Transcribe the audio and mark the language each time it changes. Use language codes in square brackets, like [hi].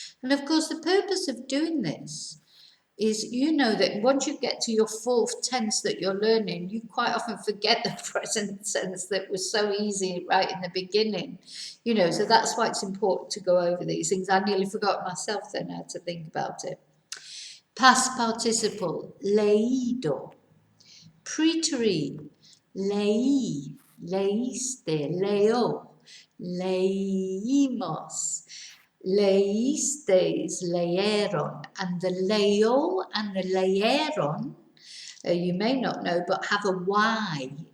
[en] And of course, the purpose of doing this is, you know, that once you get to your fourth tense that you're learning, you quite often forget the present tense that was so easy right in the beginning. You know, so that's why it's important to go over these things. I nearly forgot myself then how to think about it. Past participle, leído. [es] Preterite, leí, leíste, leo, leímos, leísteis, leyeron. [en] And the leo and the leyeron, you may not know, but have a Y.